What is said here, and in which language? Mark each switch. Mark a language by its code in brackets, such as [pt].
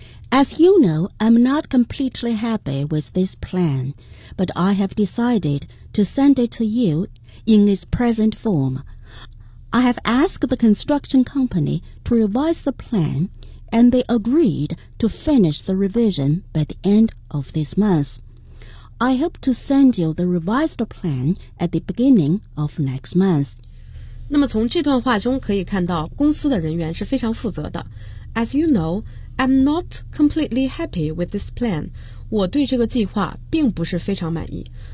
[en] As you know, I'm not completely happy with this plan, but I have decided to send it to you in its present form. I have asked the construction company to revise the planAnd they agreed to finish the revision by the end of this month. I hope to send you the revised plan at the beginning of next month. [zh] 那么从这段话中可以看到，公司的人员是非常负责的。 [en] As you know, I'm not completely happy with this plan. [zh] 我对这个计划并不是非常满意。